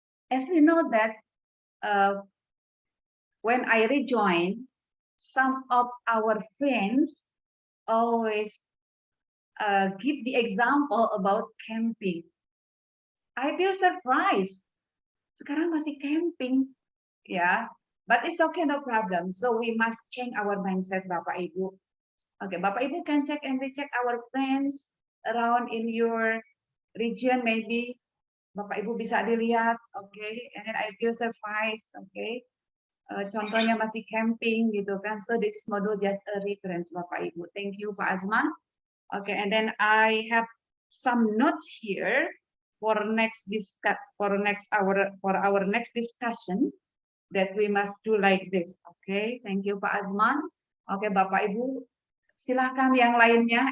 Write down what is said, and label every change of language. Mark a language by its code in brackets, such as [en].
[en] As we know that when I rejoin, some of our friends always give the example about camping. I feel surprised. [id] Sekarang masih camping, ya. [en] But it's okay, no problem. So we must change our mindset, Bapak Ibu. Okay, Bapak Ibu can check and recheck our friends around in your region, maybe. [id] Bapak Ibu bisa dilihat, okay. [en] And then I feel surprised, okay. [id] Contohnya masih camping gitu kan. [en] So this is module just a reference, Bapak Ibu. Thank you, Pak Azman. Okay, and then I have some notes here for our next discussion that we must do like this. Okay, thank you Pak Azman. [id] Oke, Bapak Ibu, silahkan yang lainnya.